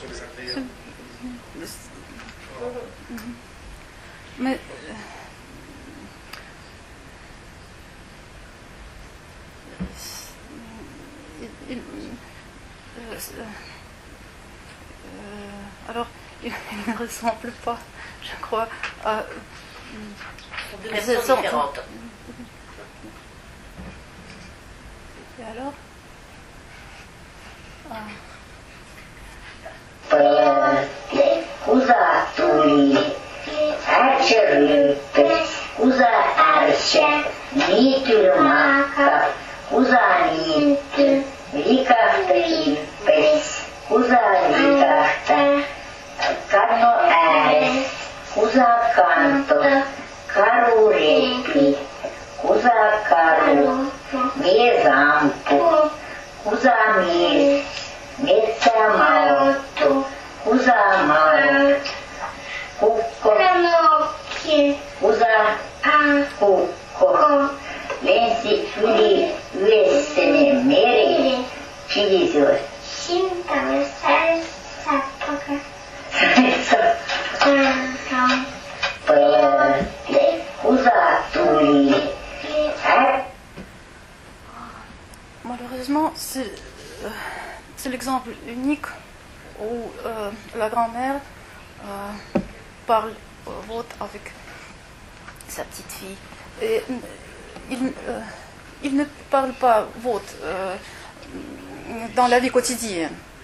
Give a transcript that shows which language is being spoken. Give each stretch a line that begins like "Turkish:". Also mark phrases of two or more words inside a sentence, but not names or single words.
French: Mais alors, il ne ressemble pas, je crois, à... Deux versions différentes. Et alors
Votic: Kuza tuli, ärselyppes, kuza ärsä, niitylmaakka, kuza niitty, likahtippes, kuza likahta, kanno ääres, kuza kanto, karu repi, kuza karu, mies ampu, kuza mies, metsä malottu, kuza malot, kukko, kuza kukko, lensi yli yössene meri, kivisoi. Pölte, kuza tuli,
French: malheureusement, c'est l'exemple unique où la grand-mère parle vote avec sa petite fille. Et il ne parle pas vote dans la vie quotidienne.